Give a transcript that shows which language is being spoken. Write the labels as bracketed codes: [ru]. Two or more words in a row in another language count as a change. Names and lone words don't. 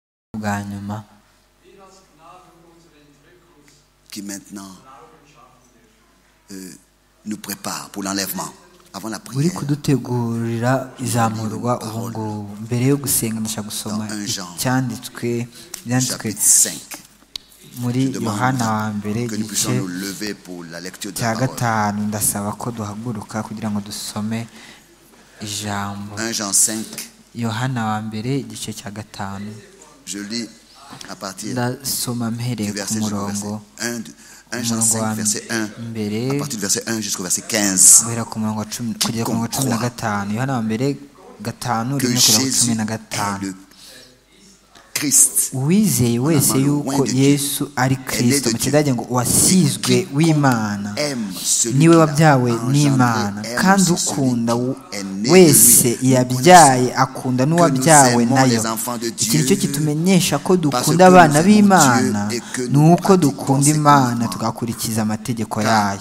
[rw] bwa nyuma [fr] qui maintenant nous prépare pour l'enlèvement avant la [rw] buri [fr] prière. [rw] kudutegurira izamurwa ubu ngubu mbere yo gusenga ndashaka gusoma icyanditswe byanditswe [fr] Chapitre 5. [rw] muri [fr] Je demande [rw] Yohana wa mbere [fr] que nous puissions [rw] igice [fr] nous lever pour la lecture de [rw] cya [fr] la parole. [rw] gatanu. Ndasaba ko duhaguruka kugira ngo dusome ijambo. [fr] 1 Jean 5, [rw] Yohana wa mbere igice cya gatanu, [fr] je lis à partir [rw] ndasoma [fr] du [rw] mpereye ku [fr] verset jusqu'au [rw] murongo [fr] verset 1 Jean [rw] umurongo wa [fr] 5, verset 1, [rw] mbere [fr] à partir du verset 1 jusqu'au verset 15. [rw] guhera ku murongo wa cumi kugera ku murongo wa cumi na gatanu. Yohana wa mbere gatanu [fr] Que [rw] rimwe kugera ku [fr] Jésus [rw] cumi na [fr] est [rw] gatanu. [fr] le Christ. [rw] Uwizeye wese yuko Yesu ari Kristo, mu kidage ngo uwasizwe w'Imana, niwe wabyawe n'Imana, kandi ukunda wese yabyaye akunda n'uwabyawe nayo. Iki nicyo kitumenyesha ko dukunda abana b'Imana, ni uko dukunda Imana tugakurikiza amategeko yayo.